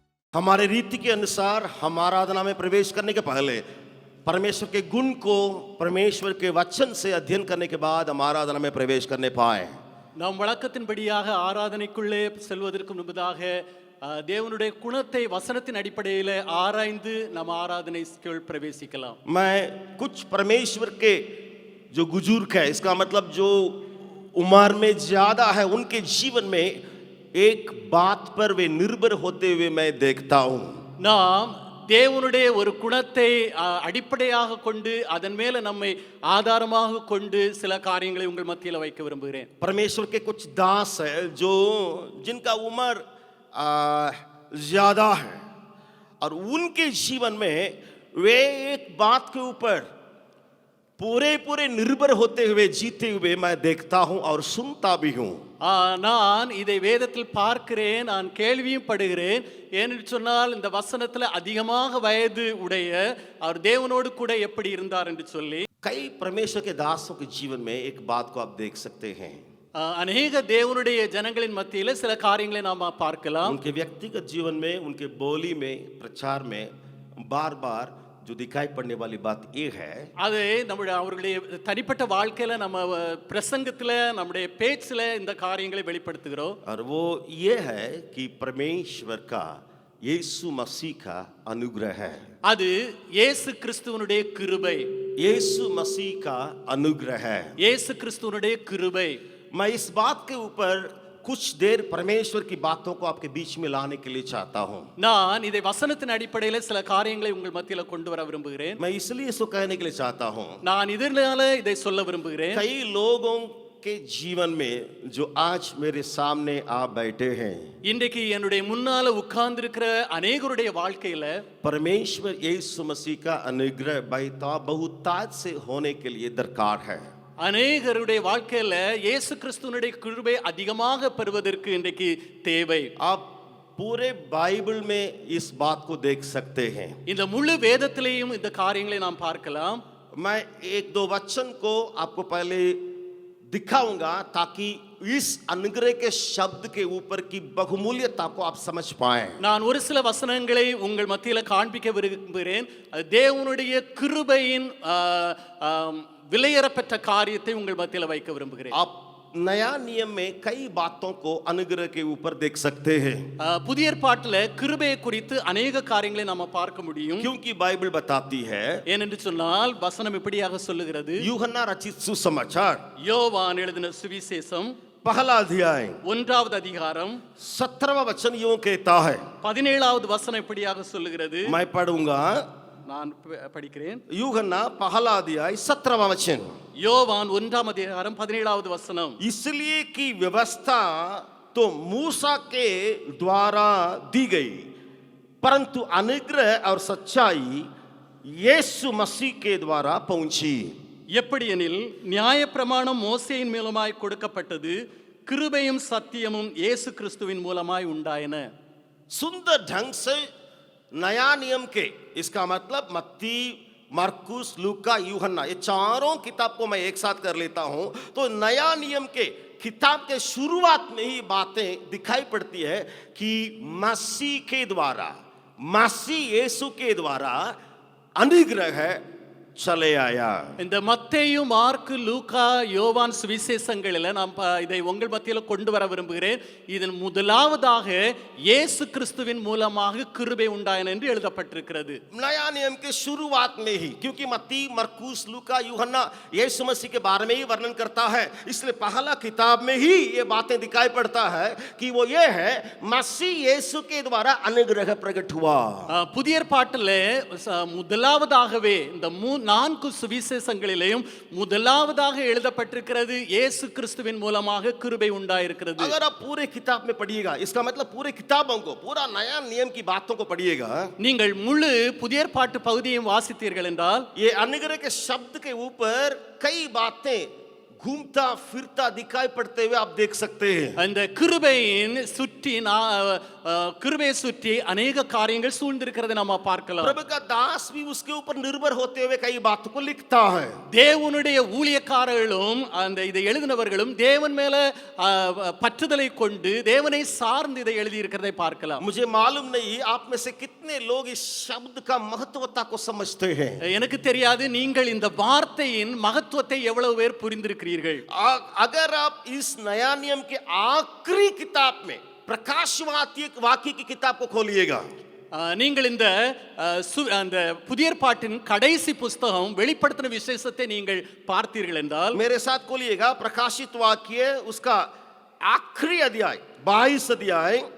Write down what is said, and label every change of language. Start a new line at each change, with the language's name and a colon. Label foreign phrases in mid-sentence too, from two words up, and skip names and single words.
Hindi: हमारे रीति के अनुसार हम आराधना में प्रवेश करने के पहले परमेश्वर के गुण को परमेश्वर के वचन से अध्ययन करने के बाद हम आराधना में प्रवेश करने पाए।
Tamil: நாம் வழக்கத்தின்படியாக ஆராதனைக்குள்ளே செல்வதற்கு முன்பதாக தேவனுடைய குணத்தை வசனத்தின் அடிப்படையில் ஆராய்ந்து நாம் ஆராதனைக்குள் பிரவேசிக்கலாம்.
Hindi: मैं कुछ परमेश्वर के जो बुजुर्ग है, इसका मतलब जो उम्र में ज्यादा है, उनके जीवन में एक बात पर वे निर्भर होते हुए मैं देखता हूं।
Tamil: நாம் தேவனுடைய ஒரு குணத்தை அடிப்படையாக கொண்டு அதன் மேல நம்மை ஆதாரமாக கொண்டு சில காரியங்களை உங்கள் மத்தியில் வைக்க விரும்புகிறேன்.
Hindi: परमेश्वर के कुछ दास है जो जिनका उम्र ज्यादा है और उनके जीवन में वे एक बात के ऊपर पूरे निर्भर होते हुए जीते हुए मैं देखता हूं और सुनता भी हूं.
Tamil: நான் இதை வேதத்தில் பார்க்கிறேன், நான் கேள்வியும் படுகிறேன். ஏனென்று சொன்னால் இந்த வசனத்துல அதிகமாக வயது உடைய அவர் தேவனோடு கூட எப்படி இருந்தார் என்று சொல்லி
Hindi: कई परमेश्वर के दासों के जीवन में एक बात को आप देख सकते हैं.
Tamil: அநேக தேவனுடைய ஜனங்களின் மத்தியில் சில காரியங்களை நாம் பார்க்கலாம்.
Hindi: उनके व्यक्तिगत जीवन में, उनके बोली में, प्रचार में बार बार जो दिखाई पड़ने वाली बात ये है,
Tamil: அது நம்முடைய அவர்களுடைய தனிப்பட்ட வாழ்க்கையில நம்ம பிரசங்கத்துல நம்முடைய பேச்சில் இந்த காரியங்களை வெளிப்படுத்துகிறோம்.
Hindi: और वो ये है कि परमेश्वर का यीशु मसीह का अनुग्रह है.
Tamil: அது இயேசு கிறிஸ்துவனுடைய கிருபை.
Hindi: यीशु मसीह का अनुग्रह है.
Tamil: இயேசு கிறிஸ்துவனுடைய கிருபை.
Hindi: मैं इस बात के ऊपर कुछ देर परमेश्वर की बातों को आपके बीच में लाने के लिए चाहता हूं.
Tamil: நான் இதை வசனத்தின் அடிப்படையில் சில காரியங்களை உங்கள் மத்தியில் கொண்டு வர விரும்புகிறேன்.
Hindi: मैं इसलिए इसको कहने के लिए चाहता हूं.
Tamil: நான் இதனால இதை சொல்ல விரும்புகிறேன்.
Hindi: कई लोगों के जीवन में जो आज मेरे सामने आप बैठे हैं,
Tamil: இன்றைக்கு என்னுடைய முன்னால உட்கார்ந்து இருக்கிற அநேகருடைய வாழ்க்கையில
Hindi: परमेश्वर यीशु मसीह का अनुग्रह बहुतायत से होने के लिए दरकार है.
Tamil: அநேகருடைய வாழ்க்கையில இயேசு கிறிஸ்துவனுடைய கிருபை அதிகமாக பெறுவதற்கு இன்றைக்கு தேவை.
Hindi: आप पूरे बाइबल में इस बात को देख सकते हैं.
Tamil: இந்த முழு வேதத்திலேயும் இந்த காரியங்களை நாம் பார்க்கலாம்.
Hindi: मैं एक दो वचन को आपको पहले दिखाऊंगा ताकि इस अनुग्रह के शब्द के ऊपर की बहुमूल्यता को आप समझ पाएं.
Tamil: நான் ஒரு சில வசனங்களை உங்கள் மத்தியில் காண்பிக்க விரும்புகிறேன். தேவனுடைய கிருபையின் விலையேறப்பட்ட காரியத்தை உங்கள் மத்தியில் வைக்க விரும்புகிறேன்.
Hindi: आप नया नियम में कई बातों को अनुग्रह के ऊपर देख सकते हैं.
Tamil: புதிய ஏற்பாட்டில் கிருபையை குறித்து अनेक காரியங்களை நாம பார்க்க முடியும்.
Hindi: क्योंकि बाइबल बताती है,
Tamil: ஏனென்று சொன்னால் வசனம் இப்படியாக சொல்லுகிறது.
Hindi: यूहन्ना रचित सुसमाचार
Tamil: யோவான் எழுதின சுவிசேஷம்
Hindi: पहला अध्याय
Tamil: 1வது அதிகாரம்
Hindi: 17वां वचन यूं कहता है.
Tamil: 17வது வசனம் இப்படியாக சொல்லுகிறது.
Hindi: मैं पढ़ूंगा.
Tamil: நான் படிக்கிறேன்.
Hindi: यूहन्ना पहला अध्याय 17वां वचन.
Tamil: யோவான் 1ஆம் அதிகாரம் 17வது वचனம்.
Hindi: इसलिए कि व्यवस्था तो मूसा के द्वारा दी गई, परंतु अनुग्रह और सच्चाई यीशु मसीह के द्वारा पहुंची.
Tamil: எப்படியெனில் நியாயப்பிரமாணம் மோசேயின் மூலமாய் கொடுக்கப்பட்டது, கிருபையும் சத்தியமும் இயேசு கிறிஸ்துவின் மூலமாய் உண்டாயின.
Hindi: सुंदर ढंग से नया नियम के, इसका मतलब मत्ती, मरकुस, लूका, यूहन्ना, ये चारों किताब को मैं एक साथ कर लेता हूं तो नया नियम के किताब के शुरुआत में ही बातें दिखाई पड़ती है कि मसीह के द्वारा, मसीह यीशु के द्वारा अनुग्रह चले आया.
Tamil: இந்த மத்தேயு, மார்க்கு, லூக்கா, யோவான் சுவிசேஷங்களில் நாம் இதை உங்கள் மத்தியில் கொண்டு வர விரும்புகிறேன். இதன் முதலாவதாக இயேசு கிறிஸ்துவின் மூலமாக கிருபை உண்டாயின என்று எழுதப்பட்டிருக்கிறது.
Hindi: नया नियम के शुरुआत में ही, क्योंकि मत्ती, मरकुस, लूका, यूहन्ना यीशु मसीह के बारे में ही वर्णन करता है, इसलिए पहला किताब में ही ये बातें दिखाई पड़ता है कि वो ये है मसीह यीशु के द्वारा अनुग्रह प्रकट हुआ.
Tamil: புதிய ஏற்பாட்டில் முதலாவதாகவே இந்த 4 சுவிசேஷங்களிலேயும் முதலாவதாக எழுதப்பட்டிருக்கிறது இயேசு கிறிஸ்துவின் மூலமாக கிருபை உண்டாயிருக்கிறது.
Hindi: अगर आप पूरे किताब में पढ़िएगा, इसका मतलब पूरे किताबों को, पूरा नया नियम की बातों को पढ़िएगा,
Tamil: நீங்கள் முழு புதிய ஏற்பாட்டு பகுதியையும் வாசித்தீர்கள் என்றால்
Hindi: ये अनुग्रह के शब्द के ऊपर कई बातें घूमता फिरता दिखाई पड़ते हुए आप देख सकते हैं।
Tamil: அந்த கிருபையின் சுற்றி கிருபையை சுற்றி अनेक காரியங்கள் சூழ்ந்திருக்கிறதை நாம பார்க்கலாம்.
Hindi: प्रभु का दास भी उसके ऊपर निर्भर होते हुए कई बातों को लिखता है।
Tamil: தேவனுடைய ஊழியக்காரர்களும் அந்த இதை எழுதினவர்களும் தேவன் மேல பற்றுதலை கொண்டு தேவனை சார்ந்து இதை எழுதி இருக்கிறதை பார்க்கலாம்.
Hindi: मुझे मालूम नहीं आप में से कितने लोग इस शब्द का महत्वता को समझते हैं।
Tamil: எனக்கு தெரியாது நீங்கள் இந்த வார்த்தையின் மகத்துவத்தை எவ்வளவு பேர் புரிந்திருக்கிறீர்கள்.
Hindi: अगर आप इस नया नियम के आखिरी किताब में प्रकाश वाक्य की किताब को खोलिएगा,
Tamil: நீங்கள் இந்த அந்த புதிய ஏற்பாட்டின் கடைசி புத்தகம் வெளிப்படுத்தின விசேஷத்தை நீங்கள் பார்த்தீர்கள் என்றால்
Hindi: मेरे साथ खोलिएगा प्रकाशित वाक्य उसका आखिरी अध्याय 22 अध्याय,